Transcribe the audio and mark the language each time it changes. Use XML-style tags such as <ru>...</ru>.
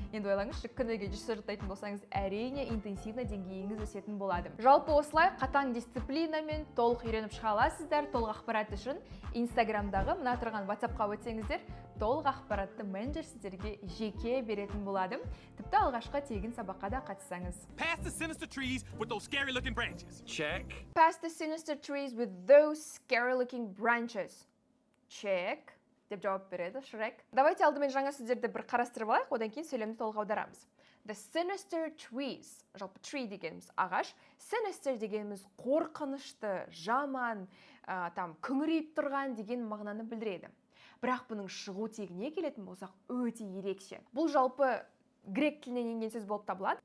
<kk>Енді ойлаңызшы, күніге 100 сөз жаттайтын болсаңыз, әрине интенсивді деңгейіңіз өсетін болады. Жалпы осылай қатаң дисциплинамен толық үйреніп шыға аласыздар. Толық ақпарат үшін Инстаграмдағы мына тұрған WhatsApp-қа өтсеңіздер, толық ақпаратты менеджер сіздерге жеке беретін болады. Тіпті алғашқы тегін сабаққа да қатыссаңыз.</kk> <en>Past the sinister trees with those scary looking branches. Check. Past the sinister trees with those scary looking branches.</en> <kk>Check. Деп жауап береді Шрек. Давайте алдымен жаңа сөздерді бір қарастырып алайық, одан кейін сөйлемді толық аударамыз.</kk> <en>The sinister trees.</en> <kk>Жалпы tree дегеніміз ағаш, sinister дегеніміз қорқынышты, жаман, күңірейіп тұрған деген мағынаны білдіреді. Бірақ бұның шығу тегіне келетін болсақ, өте ерекше. Бұл жалпы грек тілінен енген сөз болып табылады.</kk>